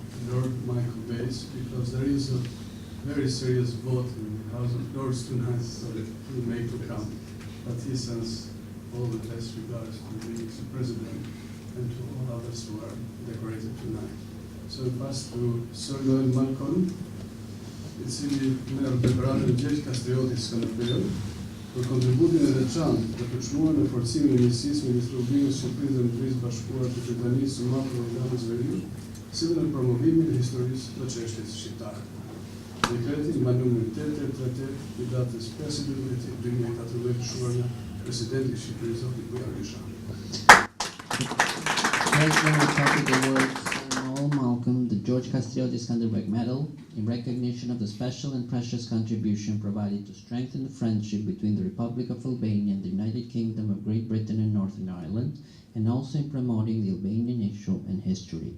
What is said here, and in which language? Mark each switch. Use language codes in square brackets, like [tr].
[en] Lord Michael Bates, because there is a very serious vote in the House of Lords tonight, so he may to come. But he sends all the best regards to the President and to all others who are decorated tonight. So we pass to Sir Noel Malcolm, [sq] I cili merr dekoratën Gjergj Kastrioti Skënderbeu për kontributin e veçantë të përçmuar në forcimin e miqësisë midis Republikës së Shqipërisë dhe Mbretërisë Bashkuar të Britanisë së Madhe dhe Irlandës Veriut, si dhe në promovimin e historisë të çështjes shqiptare. Dekreti me numrin 8838 i datës 5/12/2014 shkruar nga Presidenti i Shqipërisë zoti Bujar Nishani. [en] President of the Republic awards Sir Noel Malcolm the George Kastrioti Skanderbeg Medal in recognition of the special and precious contribution provided to strengthen the friendship between the Republic of Albania and the United Kingdom of Great Britain and Northern Ireland, and also in promoting the Albanian issue and history.